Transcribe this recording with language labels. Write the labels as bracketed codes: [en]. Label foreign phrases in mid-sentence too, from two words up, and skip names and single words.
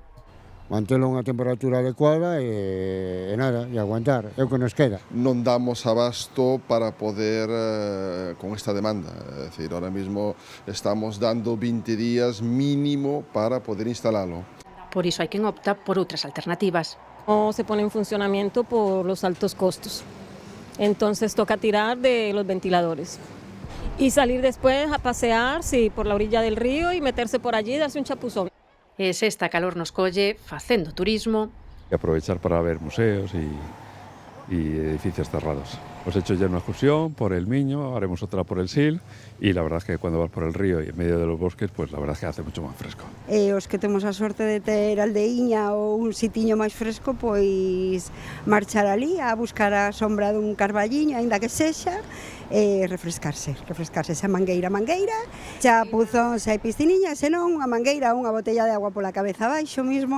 [gl] Mantelo a unha temperatura adecuada e nada, e aguantar, é o que nos queda. Non damos abasto para poder con esta demanda, é dicir, [es] ahora mismo [gl] estamos dando 20 días mínimo para poder instalalo. Por iso hai quen opta por outras alternativas. [es] No se pone en funcionamiento por los altos costos, entonces toca tirar de los ventiladores. Y salir después a pasear, sí, por la orilla del río y meterse por allí y darse un chapuzón. [gl] E se esta calor nos colle facendo turismo. [es] Y aprovechar para ver museos y edificios cerrados. Hemos hecho ya una excursión por el Miño, haremos otra por el Sil y la verdad es que cuando vas por el río y en medio de los bosques, pues la verdad es que hace mucho más fresco. [gl] Os que temos a sorte de ter aldeiña ou un sitiño máis fresco, pois marchar ali a buscar a sombra dun carballiño, aínda que sexa, refrescarse, xa mangueira, chapuzón, se hai pisciniña, senón unha mangueira ou unha botella de agua pola cabeza baixo mismo.